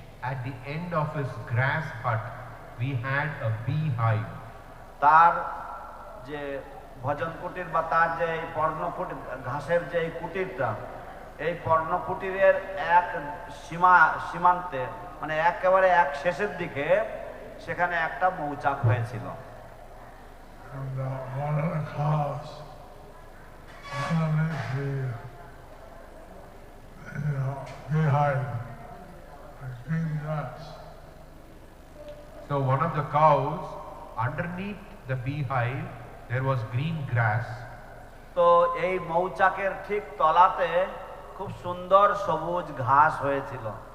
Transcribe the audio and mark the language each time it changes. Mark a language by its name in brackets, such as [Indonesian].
[English] At the end of his grass hut, we had a beehive. [Bangla] তার যে ভজন কুটির বা তার যে পর্ণকুটির ঘাসের যে কুটিরটা, এই পর্ণকুটিরের এক সীমান্তে মানে একেবারে এক শেষের দিকে সেখানে একটা মৌচাক হয়েছিল। [English] And one of the cows underneath the beehive, like green grass. So one of the cows, underneath the beehive, there was green grass. [Bangla] তো এই মৌচাকের ঠিক তলাতে খুব সুন্দর সবুজ ঘাস হয়েছিল।